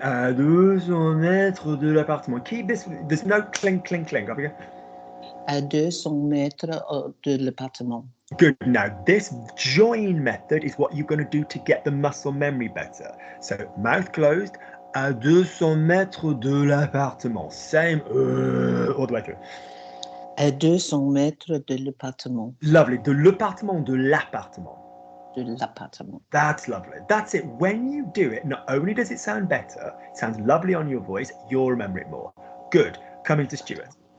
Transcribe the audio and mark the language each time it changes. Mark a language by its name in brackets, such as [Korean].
[French] À 200 mètres de l'appartement. [English] Keep this. There's no clink. Up again. [French] À 200 mètres de l'appartement. [English] Good. Now, this join method is what you're going to do to get the muscle memory better. So, mouth closed. [French] À 200 mètres de l'appartement. [English] Same all the way through. [French] À 200 mètres de l'appartement. [English] Lovely. [French] De l'appartement, de l'appartement. De l'appartement. [English] That's lovely. That's it. When you do it, not only does it sound better, it sounds lovely on your voice, you'll remember it more. Good. Coming to Stuart.